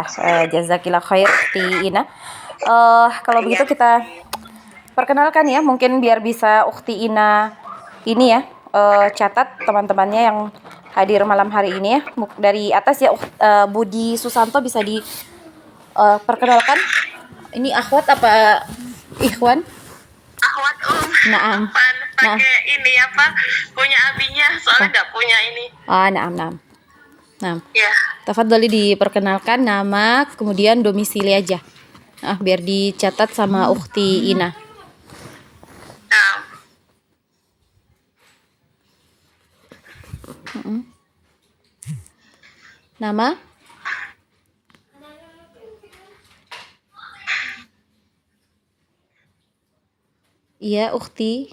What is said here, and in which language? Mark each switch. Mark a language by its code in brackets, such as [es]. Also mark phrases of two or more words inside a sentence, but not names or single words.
[ar] جزاك الله خير [id] Ukti Ina. Kalau begitu kita perkenalkan ya, mungkin biar bisa Ukti Ina ini ya, catat teman-temannya yang hadir malam hari ini ya. Dari atas ya, Budi Susanto bisa perkenalkan. Ini akhwat apa ikhwan? Akhwat Naam. Pakai ini apa? Punya abinya, soalnya nggak punya ini. Naam. Ya. Tafadhali diperkenalkan nama, kemudian domisili aja. Biar dicatat sama Ukti Ina. Nama? Iya, Ukti.